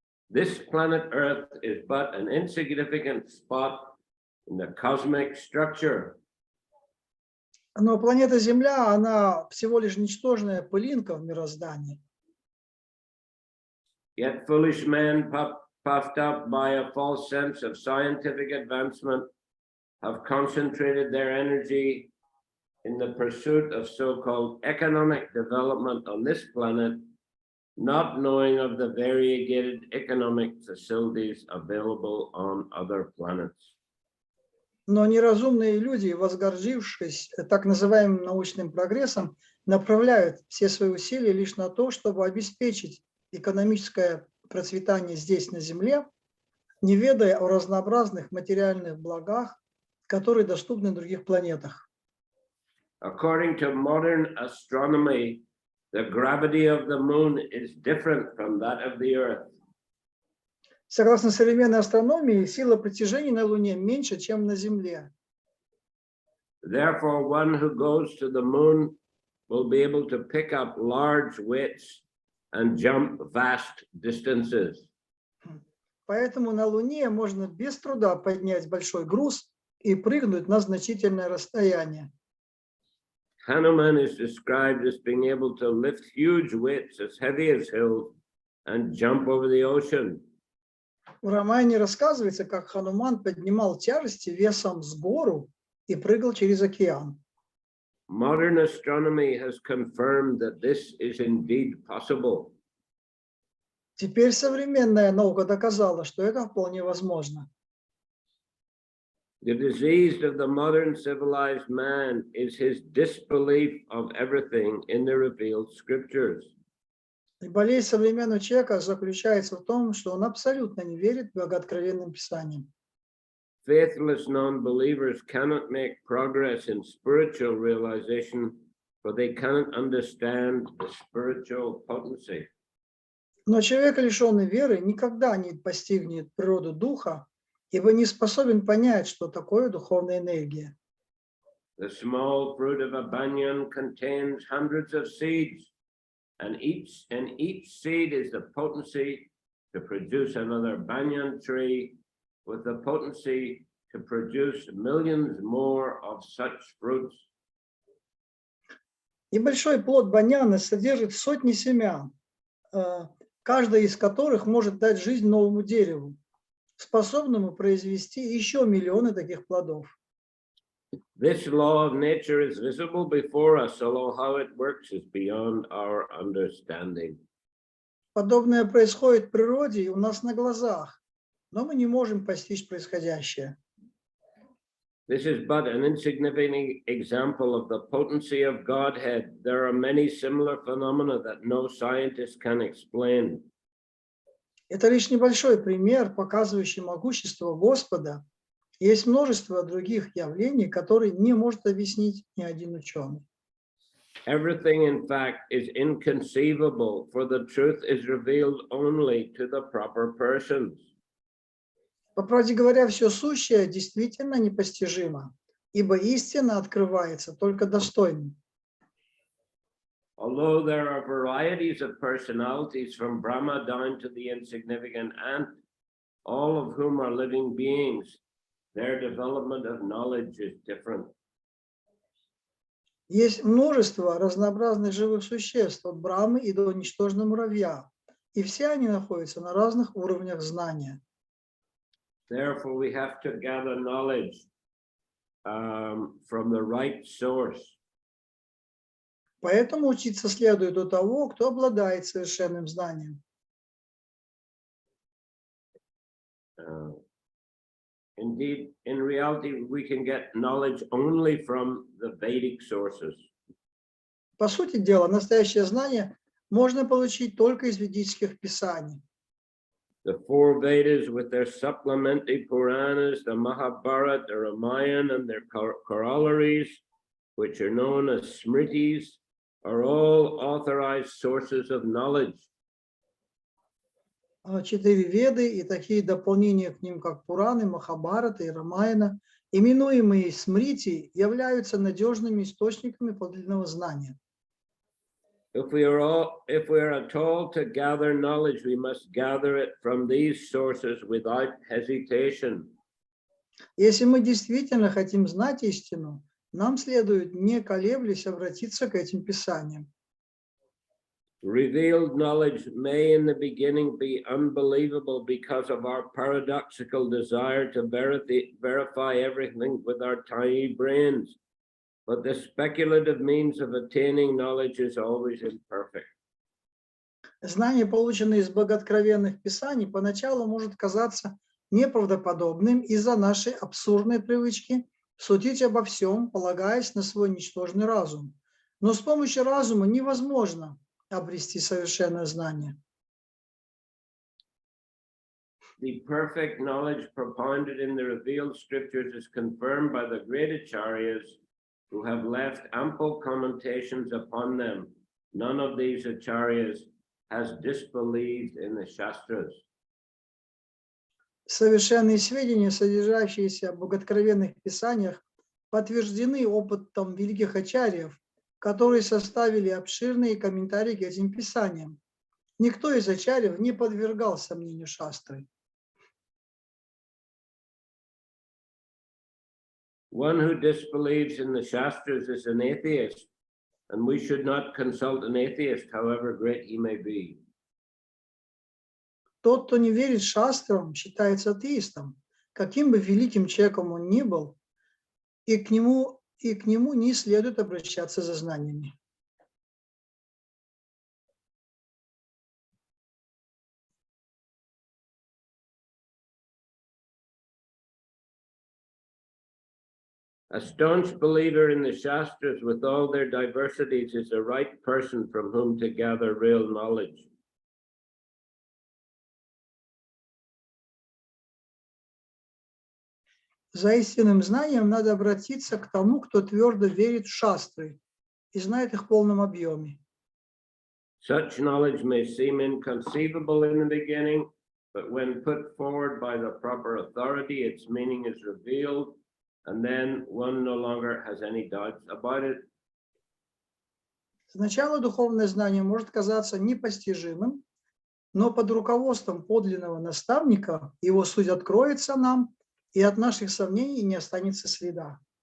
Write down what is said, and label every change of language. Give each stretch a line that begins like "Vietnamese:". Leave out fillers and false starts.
English: This planet Earth is but an insignificant spot in the cosmic structure.
Russian: Но планета Земля, она всего лишь ничтожная пылинка в мироздании.
English: Yet foolish men puffed up by a false sense of scientific advancement have concentrated their energy in the pursuit of so-called economic development on this planet, not knowing of the variegated economic facilities available on other planets.
Russian: Но неразумные люди, возгордившись так называемым научным прогрессом, направляют все свои усилия лишь на то, чтобы обеспечить экономическое процветание здесь, на Земле, не ведая о разнообразных материальных благах, которые доступны на других планетах.
English: According to modern astronomy, the gravity of the moon is different from that of the Earth.
Russian: Согласно современной астрономии, сила притяжения на Луне меньше, чем на Земле.
English: Therefore, one who goes to the moon will be able to pick up large weights and jump vast distances.
Russian: Поэтому на Луне можно без труда поднять большой груз и прыгнуть на значительное расстояние.
English: Hanuman is described as being able to lift huge weights as heavy as hills and jump over the ocean.
Russian: В романе рассказывается, как Хануман поднимал тяжести весом с гору и прыгал через океан.
English: Modern astronomy has confirmed that this is indeed possible.
Russian: Теперь современная наука доказала, что это вполне возможно.
English: The disease of the modern civilized man is his disbelief of everything in the revealed scriptures.
Russian: И болезнь современного человека заключается в том, что он абсолютно не верит в богооткровенным писаниям.
English: Faithless non-believers cannot make progress in spiritual realization, for they cannot understand the spiritual potency.
Russian: Но человек, лишенный веры, никогда не постигнет природу духа, ибо не способен понять, что такое духовная энергия.
English: The small fruit of a banyan contains hundreds of seeds, and each seed is the potency to produce another banyan tree, with the potency to produce millions more of such fruits.
Russian: Небольшой плод баньяна содержит сотни семян, каждая из которых может дать жизнь новому дереву, способному произвести еще миллионы таких плодов.
English: This law of nature is visible before us, although how it works is beyond our understanding.
Russian: Подобное происходит в природе и у нас на глазах, но мы не можем постичь происходящее.
English: This is but an insignificant example of the potency of Godhead. There are many similar phenomena that no scientist can explain.
Russian: Это лишь небольшой пример, показывающий могущество Господа. Есть множество других явлений, которые не может объяснить ни один ученый.
English: Everything, in fact, is inconceivable, for the truth is revealed only to the proper persons.
Russian: По правде говоря, все сущее действительно непостижимо, ибо истина открывается только достойным.
English: Although there are varieties of personalities from Brahma down to the insignificant ant, all of whom are living beings, their development of knowledge is different.
Russian: Есть множество разнообразных живых существ, от Брамы и до ничтожного муравья, и все они находятся на разных уровнях знания.
English: Therefore, we have to gather knowledge from the right source.
Russian: Поэтому учиться следует у того, кто обладает совершенным знанием.
English: Indeed, in reality, we can get knowledge only from the Vedic sources.
Russian: По сути дела, настоящее знание можно получить только из ведических писаний.
English: The four Vedas with their supplementary Puranas, the Mahabharata, the Ramayana, and their corollaries, which are known as Smritis, are all authorized sources of knowledge.
Russian: 4 Веды и такие дополнения к ним, как Пураны, Махабхарата и Рамаяна, именуемые Смрити, являются надежными источниками подлинного знания.
English: If we are at all to gather knowledge, we must gather it from these sources without hesitation.
Russian: Если мы действительно хотим знать истину, нам следует, не колеблясь, обратиться к этим писаниям.
English: Revealed knowledge may in the beginning be unbelievable because of our paradoxical desire to verify everything with our tiny brains. But the speculative means of attaining knowledge is always imperfect.
Russian: Знание, полученное из богооткровенных писаний, поначалу может казаться неправдоподобным из-за нашей абсурдной привычки судить обо всем, полагаясь на свой ничтожный разум. Но с помощью разума невозможно обрести совершенное знание.
English: The perfect knowledge propounded in the revealed scriptures is confirmed by the great acharyas who have left ample commentations upon them. None of these acharyas has disbelieved in the Shastras.
Russian: Совершенные сведения, содержащиеся в богооткровенных писаниях, подтверждены опытом великих ачарьев, которые составили обширные комментарии к этим писаниям. Никто из ачарьев не подвергал сомнению шастры.
English: One who disbelieves in the Shastras is an atheist, and we should not consult an atheist, however great he may be.
Russian: Тот, кто не верит шастрам, считается атеистом, каким бы великим человеком он ни был, и к нему не следует обращаться за знаниями.
English: A staunch believer in the Shastras with all their diversities is the right person from whom to gather real knowledge.
Russian: За истинным знанием надо обратиться к тому, кто твердо верит в шастры и знает их в полном объеме.
English: Such knowledge may seem inconceivable in the beginning, but when put forward by the proper authority, its meaning is revealed, and then one no longer has any doubts about it.
Russian: Сначала духовное знание может казаться непостижимым, но под руководством подлинного наставника его суть откроется нам, и от наших сомнений не останется следа.